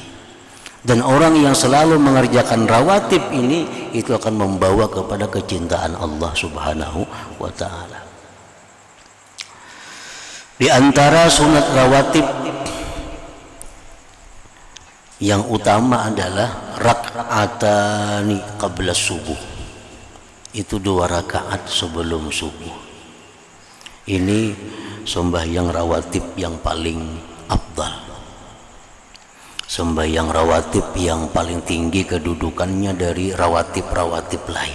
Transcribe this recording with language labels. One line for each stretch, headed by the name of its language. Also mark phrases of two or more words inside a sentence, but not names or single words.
Indonesian: Dan orang yang selalu mengerjakan rawatib ini itu akan membawa kepada kecintaan Allah
Arabic: سبحانه وتعالى.
Indonesian: Di antara sunat rawatib yang utama adalah
Arabic: ركعتان قبل
Indonesian: subuh. Itu 2 rakaat sebelum subuh. Ini sembahyang rawatib yang paling afdal. Sembahyang rawatib yang paling tinggi kedudukannya dari rawatib-rawatib lain.